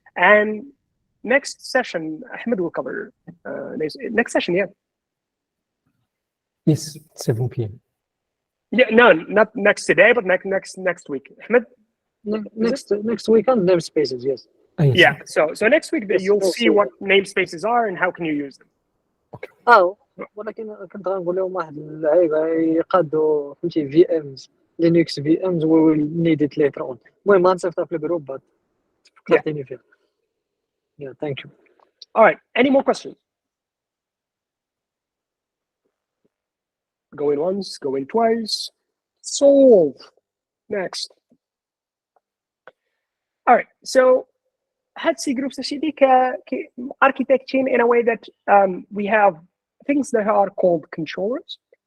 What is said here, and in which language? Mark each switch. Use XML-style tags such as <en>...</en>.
<en>And next session, Ahmed will cover next session, yeah. Yes, 7 p.m. Yeah, no, not next today, but next week. Ahmed? Next week on namespaces, yes. Yeah, so next week you'll see what namespaces are and how can you use them.</en> <ar>ولكن كنت غنقول لهم واحد اللعيبه يقادوا فهمتي في امز لينكس في امز</ar> <en>Will need it later on.</en> <ar>المهم غنصيفطها في الجروب فكرتيني فيها.</ar> <en>Yeah, thank you. All right, any more questions? Going once, going twice. Solve. Next. All right. So had CGroups architecture in a way that we have things that are called controllers.</en>